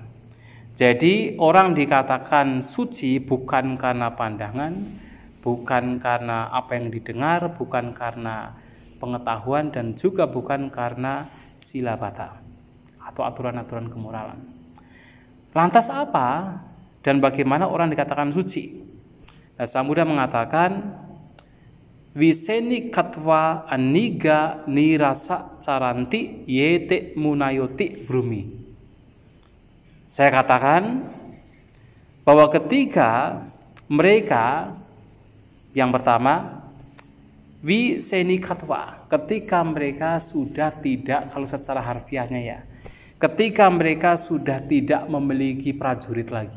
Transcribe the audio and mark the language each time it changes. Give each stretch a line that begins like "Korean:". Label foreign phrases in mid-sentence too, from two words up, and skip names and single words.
Indonesian: Jadi orang dikatakan suci bukan karena pandangan, bukan karena apa yang didengar, bukan karena pengetahuan, dan juga bukan karena sila bata atau aturan-aturan kemoralan. Lantas apa dan bagaimana orang dikatakan suci? Nah, Sang Buddha mengatakan
Pali: Wiseni katwa aniga nirasa caranti yete munayoti brumi.
Indonesian: Saya katakan bahwa ketika mereka yang pertama wisenikatwa, ketika mereka sudah tidak, kalau secara harfiahnya ya, ketika mereka sudah tidak memiliki prajurit lagi.